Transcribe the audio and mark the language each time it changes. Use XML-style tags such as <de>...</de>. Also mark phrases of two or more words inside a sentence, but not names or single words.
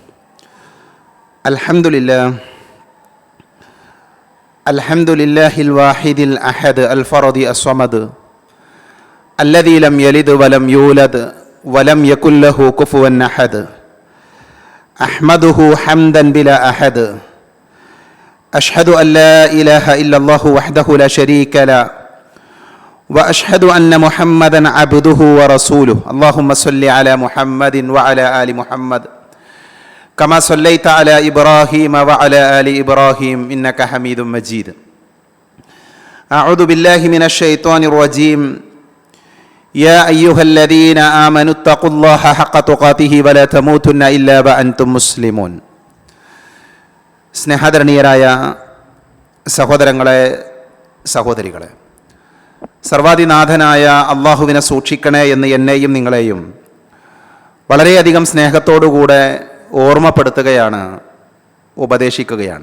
<ar>الحمد لله الواحد الأحد الفرد الصمد الذي لم يلد ولم يولد ولم يكن له كفوا أحد. أحمده حمدا بلا أحد أشهد أن لا إله إلا الله وحده لا شريك له وأشهد أن محمدا عبده ورسوله. اللهم صل على محمد وعلى آل محمد كما صليت على إبراهيم وعلى آل إبراهيم إنك حميد مجيد. أعوذ بالله من الشيطان الرجيم. يا أيها الذين آمنوا اتقوا الله حق تقاته ولا تموتن إلا وأنتم مسلمون.</ar> <ml>സ്നേഹധരണീയരായ സഹോദരങ്ങളെ, സഹോദരികളെ, സർവാധിനാഥനായ അള്ളാഹുവിനെ സൂക്ഷിക്കണേ എന്ന് എന്നെയും നിങ്ങളെയും വളരെയധികം സ്നേഹത്തോടുകൂടെ ഓർമ്മപ്പെടുത്തുകയാണ്, ഉപദേശിക്കുകയാണ്.</ml>